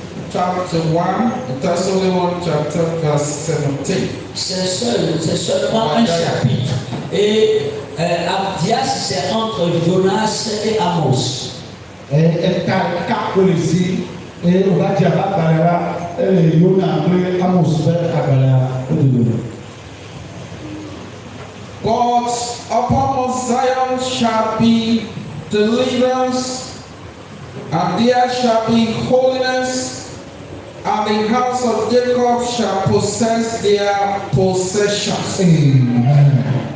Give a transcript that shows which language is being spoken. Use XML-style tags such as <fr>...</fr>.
<en>Chapter 1, it has only one chapter, verse 17.</en> <fr>C'est seulement un chapitre. Et Abdias, c'est entre Jonas et Amos.</fr> <en>But upon Mount Zion shall be deliverance, and there shall be holiness, and the house of Jacob shall possess their possessions.</en>